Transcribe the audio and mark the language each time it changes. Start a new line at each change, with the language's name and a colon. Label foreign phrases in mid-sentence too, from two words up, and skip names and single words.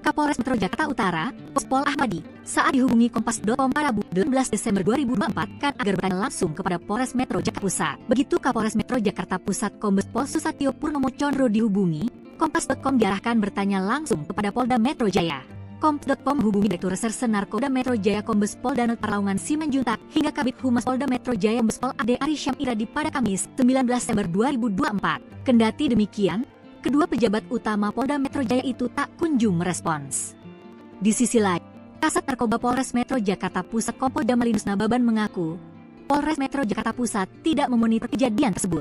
Indonesian: Kapolres Metro Jakarta Utara, Kombes Pol Ahmadi, saat dihubungi Kompas.com pada Rabu 18 Desember 2024 kan agar bertanya langsung kepada Polres Metro Jakarta Pusat. Begitu Kapolres Metro Jakarta Pusat Kombes Pol Setio Purnomo Condro dihubungi, Kompas.com diarahkan bertanya langsung kepada Polda Metro Jaya. Kompas.com menghubungi Direktur Reserse Narkoba Metro Jaya Kombes Pol Danut Parlaungan Simanjuntak hingga Kabid Humas Polda Metro Jaya Kombes Pol Ade Ari Syam Iradi pada Kamis 19 Desember 2024. Kendati demikian, kedua pejabat utama Polda Metro Jaya itu tak kunjung merespons. Di sisi lain, Kasat Narkoba Polres Metro Jakarta Pusat Kompol Jamalinus Nababan mengaku, Polres Metro Jakarta Pusat tidak memonitor kejadian tersebut.